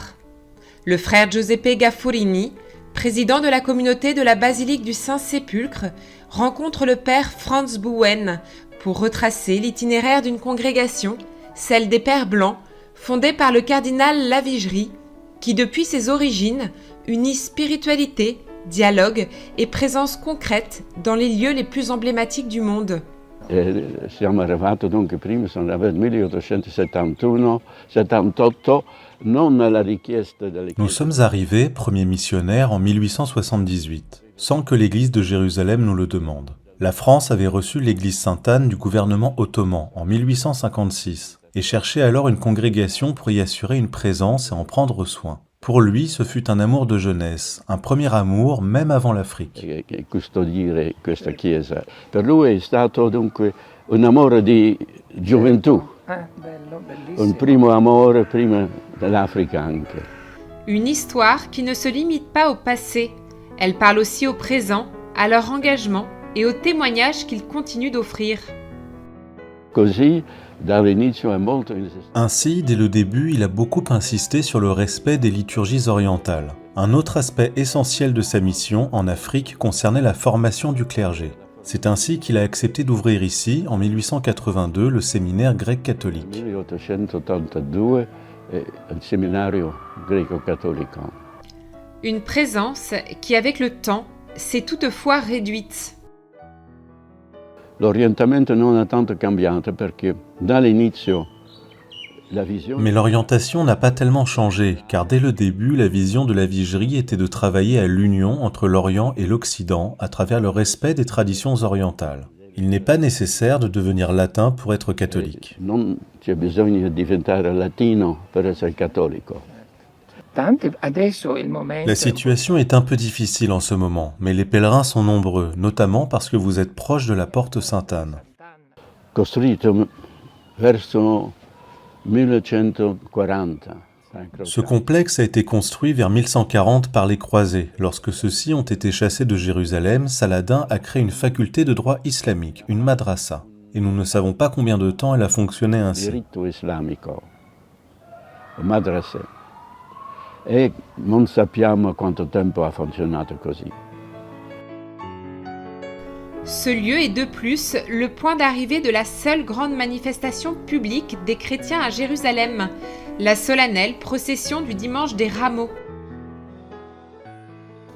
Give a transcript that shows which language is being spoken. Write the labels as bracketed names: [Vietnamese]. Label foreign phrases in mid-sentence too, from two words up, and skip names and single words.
[French] Le frère Giuseppe Gaffurini, président de la communauté de la basilique du Saint-Sépulcre, rencontre le père Franz Bouen pour retracer l'itinéraire d'une congrégation, celle des Pères Blancs, fondée par le cardinal Lavigerie, qui depuis ses origines unit spiritualité, dialogue et présence concrète dans les lieux les plus emblématiques du monde. [Italian] Siamo arrivati donc prima nel 1871-78, non alla richiesta delle [French] Nous sommes arrivés, premiers missionnaires, en 1878, sans que l'Église de Jérusalem nous le demande. La France avait reçu l'Église Sainte-Anne du gouvernement ottoman en 1856 et cherchait alors une congrégation pour y assurer une présence et en prendre soin. Pour lui, ce fut un amour de jeunesse, un premier amour même avant l'Afrique. [Italian] Custodire questa chiesa. Per lui è stato dunque un amore di gioventù. Un primo amore prima dell'Africa anche. [French] Une histoire qui ne se limite pas au passé. Elle parle aussi au présent, à leur engagement et aux témoignages qu'ils continuent d'offrir. [Italian] Così, [French] ainsi, dès le début, il a beaucoup insisté sur le respect des liturgies orientales. Un autre aspect essentiel de sa mission en Afrique concernait la formation du clergé. C'est ainsi qu'il a accepté d'ouvrir ici, en 1882, le séminaire grec-catholique. [Italian] 1882, il seminario greco-cattolico. [French] Une présence qui, avec le temps, s'est toutefois réduite. [Italian] L'orientamento non è tanto cambiato perché dall'inizio la vision. [French] Mais l'orientation n'a pas tellement changé, car dès le début, la vision de la Vigerie était de travailler à l'union entre l'Orient et l'Occident à travers le respect des traditions orientales. Il n'est pas nécessaire de devenir latin pour être catholique. [Italian] Non c'è bisogno di diventare latino per essere cattolico. [French] La situation est un peu difficile en ce moment, mais les pèlerins sont nombreux, notamment parce que vous êtes proche de la porte Sainte-Anne. [Italian] Costruito verso 1140. [French] Ce complexe a été construit vers 1140 par les croisés. Lorsque ceux-ci ont été chassés de Jérusalem, Saladin a créé une faculté de droit islamique, une madrasa. Et nous ne savons pas combien de temps elle a fonctionné ainsi. [Italian] Diritto islamico, madrasa. E non sappiamo quanto tempo ha funzionato così. [French] Ce lieu est de plus le point d'arrivée de la seule grande manifestation publique des chrétiens à Jérusalem, la solennelle procession du dimanche des Rameaux.